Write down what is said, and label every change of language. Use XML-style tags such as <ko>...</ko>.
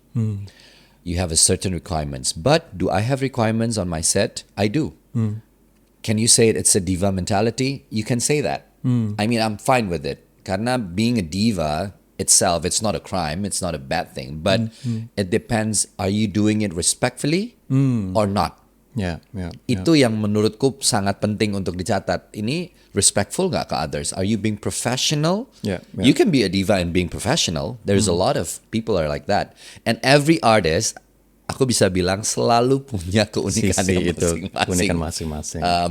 <en>You have a certain requirements. But do I have requirements on my set? I do. Can you say it's a diva mentality? You can say that. I mean, I'm fine with it. Karena being a diva itself, it's not a crime, it's not a bad thing. But it depends, are you doing it respectfully or not?</en> <id>Itu yang menurutku sangat penting untuk dicatat. Ini respectful nggak ke others?</id> <en>Are you being professional? You can be a diva and being professional. There's a lot of people are like that. And every artist,</en> <id>aku bisa bilang selalu punya keunikan yang masing-masing.</id>